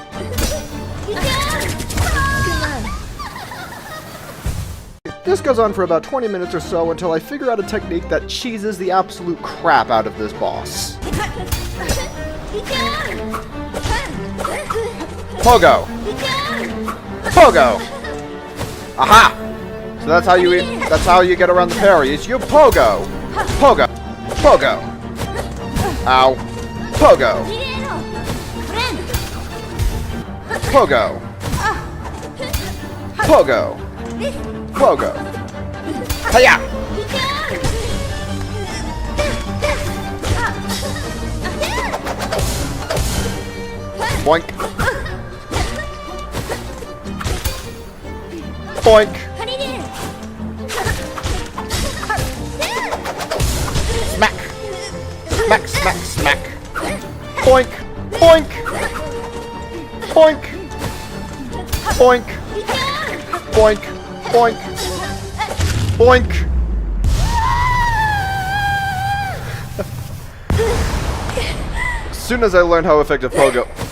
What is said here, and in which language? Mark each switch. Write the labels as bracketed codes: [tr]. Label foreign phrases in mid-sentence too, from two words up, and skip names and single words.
[en] This goes on for about 20 minutes or so until I figure out a technique that cheeses the absolute crap out of this boss. Pogo! Pogo! Aha! So that's how you get around the parry, is you pogo! Pogo! Pogo! Ow! Pogo! Pogo! Pogo! Pogo! Hiya! Boink! Boink! Smack! Smack, smack, smack! Boink! Boink! Boink! Boink! Boink! Boink! Boink! As soon as I learned how effective Pogo...